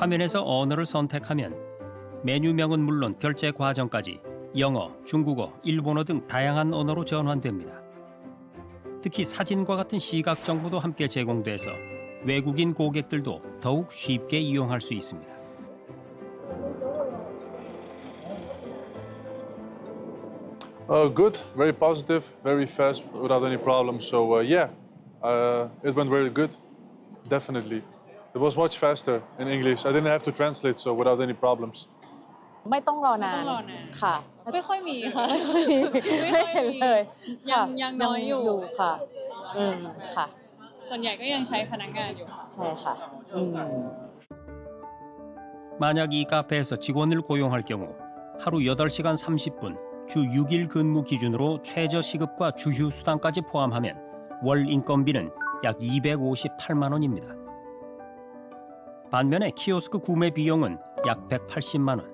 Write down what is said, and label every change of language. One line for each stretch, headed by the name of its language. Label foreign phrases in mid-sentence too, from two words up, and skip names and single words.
Korean: 화면에서 언어를 선택하면 메뉴명은 물론 결제 과정까지 영어, 중국어, 일본어 등 다양한 언어로 전환됩니다. 특히 사진과 같은 시각 정보도 함께 제공돼서 외국인 고객들도 더욱 쉽게 이용할 수 있습니다.
English: Good, very positive, very fast, without any problems. So yeah, it went very good, definitely. It was much faster in English. I didn't have to translate, so without any problems.
Thai: ไม่ต้องรอนาน ค่ะ ไม่ค่อยมีค่ะ ไม่ค่อยมีไม่เห็นเลยค่ะ ยังน้อยอยู่ ค่ะค่ะ ส่วนใหญ่ก็ยังใช้พนักงานอยู่ ใช่ค่ะ
Korean: 만약 이 카페에서 직원을 고용할 경우 하루 8시간 30분, 주 6일 근무 기준으로 최저 시급과 주휴 수당까지 포함하면 월 인건비는 약 258만 원입니다. 반면에 키오스크 구매 비용은 약 180만 원.